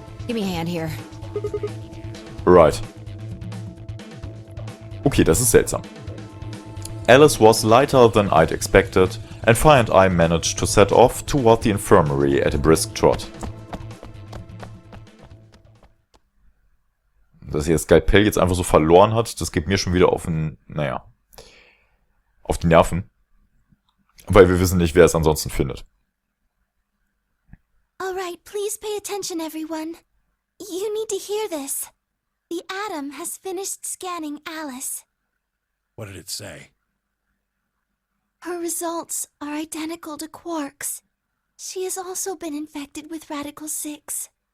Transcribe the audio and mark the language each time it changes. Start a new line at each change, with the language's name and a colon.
English: Give me a hand here. Right.
German: Okay, das ist seltsam.
English: Alice was lighter than I'd expected, and Fire and I managed to set off toward the infirmary at a brisk trot.
German: Dass sie das Skalpell jetzt einfach so verloren hat, das geht mir schon wieder auf den, naja, auf die Nerven. Weil wir wissen nicht, wer es ansonsten findet.
English: Alright, please pay attention, everyone. You need to hear this. The Atom has finished scanning Alice. What did it say? Her results are identical to Quark's. She has also been infected with Radical 6.